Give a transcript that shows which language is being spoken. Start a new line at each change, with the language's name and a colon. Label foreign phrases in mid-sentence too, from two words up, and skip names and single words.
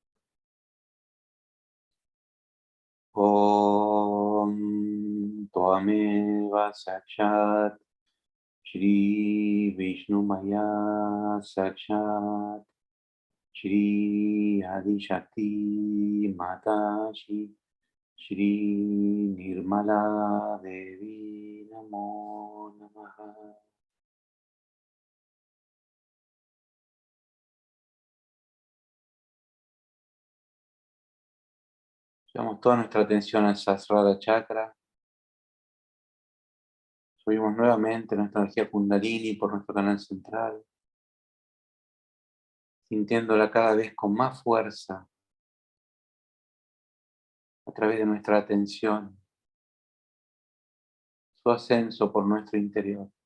Sanskrit: ॐ त्वमेव साक्षात् श्री विष्णु माया साक्षात् श्री आदि शक्ति माताजी श्री निर्मला देवी नमो नमः.
Spanish: Llevamos toda nuestra atención al Sahasrara Chakra. Subimos nuevamente nuestra energía Kundalini por nuestro canal central, sintiéndola cada vez con más fuerza a través de nuestra atención, su ascenso por nuestro interior.